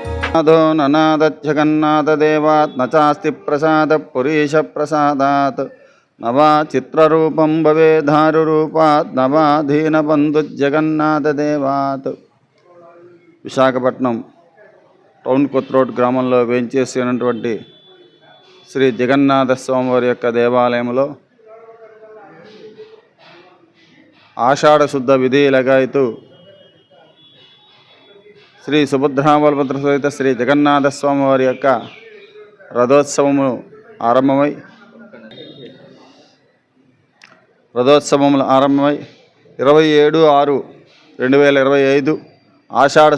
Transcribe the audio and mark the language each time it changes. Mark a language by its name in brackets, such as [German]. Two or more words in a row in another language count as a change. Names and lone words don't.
[Sanskrit] नादो ननादच्छगन्नाथदेवात् न चास्ति प्रसादः पुरीशप्रसादात् न वा चित्ररूपं भवेद्धारुरूपात् न वा दीनबन्धुज्जगन्नाथदेवात्। [Telugu] విశాఖపట్నం టౌన్ కొత్త రోడ్ గ్రామంలో వేంచేసి ఉన్నటువంటి శ్రీ జగన్నాథ స్వామివారి యొక్క దేవాలయంలో ఆషాఢ శుద్ధ విధి లగాయతు శ్రీ సుభద్రాబలభద్ర సహిత శ్రీ జగన్నాథ స్వామివారి యొక్క రథోత్సవములు ఆరంభమై 27/6/2025 ఆషాఢ